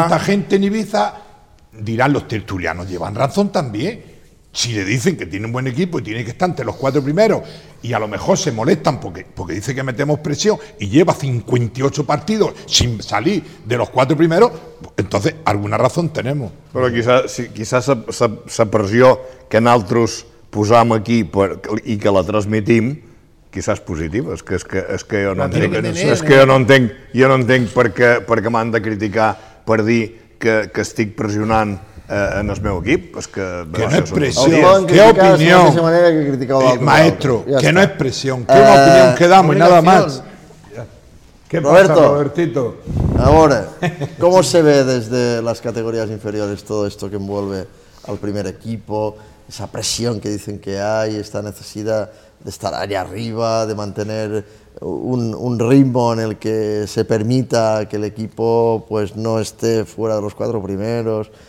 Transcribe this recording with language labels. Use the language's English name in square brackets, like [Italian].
[Spanish] Tanta gente en Ibiza, dirán los tertulianos, llevan razón también. Si le dicen que tiene un buen equipo y tiene que estar entre los cuatro primeros, y a lo mejor se molestan porque dice que metemos presión y lleva 58 partidos sin salir de los cuatro primeros, entonces alguna razón tenemos. [Catalan] Però [Spanish] quizás esa [Catalan] pressió que nosaltres posam aquí i que la transmitim, quizás positiva, jo no entenc per què m'han de criticar per dir que estic pressionant en el meu equip. Que no és pressió, que opinió. Maestro, que no és pressió, que una opinió que damos i [Spanish] nada más. ¿Qué Roberto, pasa, Robertito? Ahora, ¿cómo se ve desde las categorías inferiores todo esto que envuelve al primer equipo, esa presión que dicen que hay, esta necesidad de estar ahí arriba, de mantener un ritmo en el que se permita que el equipo pues no esté fuera de los cuatro primeros?